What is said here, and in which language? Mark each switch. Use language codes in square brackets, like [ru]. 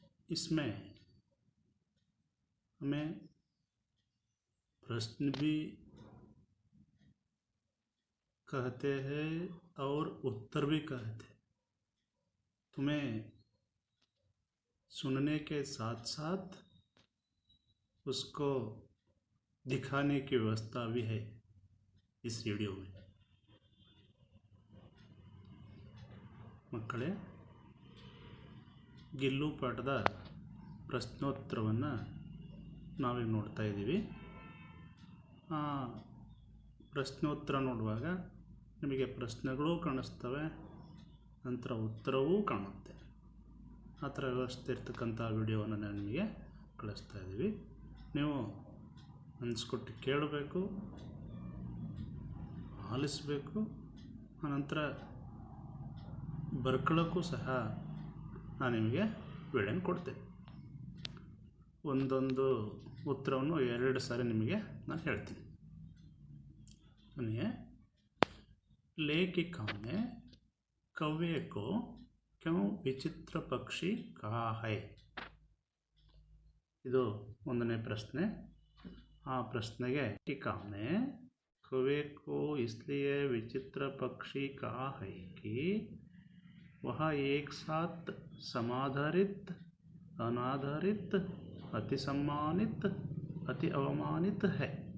[hi] इसमें हमें प्रश्न भी कहते हैं और उत्तर भी कहते हैं। तुम्हें सुनने के साथ साथ उसको दिखाने की व्यवस्था भी है इस वीडियो में। [kn] ಮಕ್ಕಳೇ, ಗಿಲ್ಲು ಪಾಠದ ಪ್ರಶ್ನೋತ್ತರವನ್ನು ನಾವೀಗ ನೋಡ್ತಾ ಇದ್ದೀವಿ. ಆ ಪ್ರಶ್ನೋತ್ತರ ನೋಡುವಾಗ ನಿಮಗೆ ಪ್ರಶ್ನೆಗಳು ಕಾಣಿಸ್ತವೆ, ನಂತರ ಉತ್ತರವೂ ಕಾಣುತ್ತೆ. ಆ ಥರ ವ್ಯವಸ್ಥೆ ಇರ್ತಕ್ಕಂಥ ವಿಡಿಯೋವನ್ನು ನಾನು ನಿಮಗೆ ಕಳಿಸ್ತಾ ಇದ್ದೀವಿ. ನೀವು ಅನಿಸ್ಕೊಟ್ಟು ಕೇಳಬೇಕು, ಆಲಿಸಬೇಕು, ಆನಂತರ ಬರ್ಕೊಳ್ಳೋಕ್ಕೂ ಸಹ ನಾನು ನಿಮಗೆ ವಿಡಿಯೋನ ಕೊಡ್ತೇನೆ. ಒಂದೊಂದು ಉತ್ತರವನ್ನು 2 ಸಾರಿ ನಿಮಗೆ ನಾನು ಹೇಳ್ತೀನಿ. [hi] सुनिए, लेखिका ने कौवे को क्यों विचित्र पक्षी कहा है? [kn] ಇದು ಒಂದನೇ ಪ್ರಶ್ನೆ. ಆ ಪ್ರಶ್ನೆಗೆ [hi] ಲೇಖिका ने कौवे को इसलिए विचित्र पक्षी कहा है कि वह एक साथ समाधारित, अनाधारित, अति सम्मानित, अति अवमानित है.